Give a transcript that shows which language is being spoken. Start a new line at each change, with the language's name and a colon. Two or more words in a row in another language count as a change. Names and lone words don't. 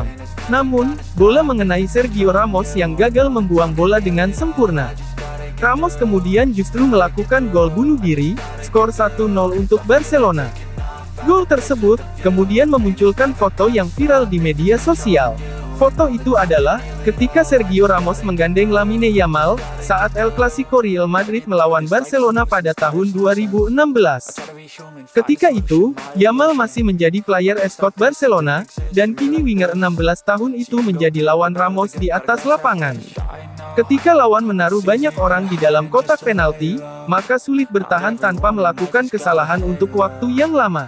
Indonesian: Namun, bola mengenai Sergio Ramos yang gagal membuang bola dengan sempurna. Ramos kemudian justru melakukan gol bunuh diri, skor 1-0 untuk Barcelona. Gol tersebut, kemudian memunculkan foto yang viral di media sosial. Foto itu adalah, ketika Sergio Ramos menggandeng Lamine Yamal, saat El Clasico Real Madrid melawan Barcelona pada tahun 2016. Ketika itu, Yamal masih menjadi
English: player escort
Indonesian: Barcelona, dan kini winger 16 tahun itu menjadi lawan Ramos di atas lapangan. Ketika lawan menaruh banyak orang di dalam kotak penalti, maka sulit bertahan tanpa melakukan kesalahan untuk waktu yang lama.